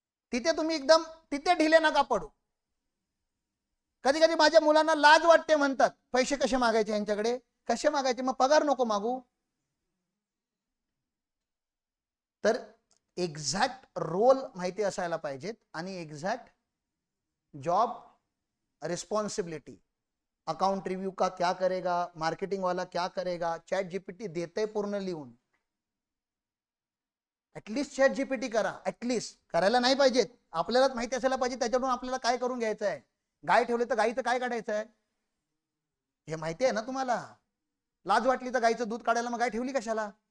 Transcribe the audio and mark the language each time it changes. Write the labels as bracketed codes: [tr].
[mr] तिथे तुम्ही एकदम तिथे ढिले नका पडू. कधी कधी माझ्या मुलांना लाज वाटते, म्हणतात पैसे कसे मागायचे यांच्याकडे, कसे मागायचे, मग पगार नको मागू. तर एक्झॅक्ट रोल माहिती असायला पाहिजेत आणि exact job responsibility. [hi] Account review का क्या करेगा, मार्केटिंग वाला क्या करेगा, [mr] चैट जीपीटी देते पूर्ण लिहून. ऍटलिस्ट चॅट जीपीटी करा, ऍटलिस्ट. करायला नाही पाहिजेत, आपल्यालाच माहिती असायला पाहिजे त्याच्याकडून आपल्याला काय करून घ्यायचं आहे. गाय ठेवले तर गाईचं काय काढायचं आहे हे माहिती आहे ना तुम्हाला. लाज वाटली तर गाईचं दूध काढायला मग गाय ठेवली कशाला.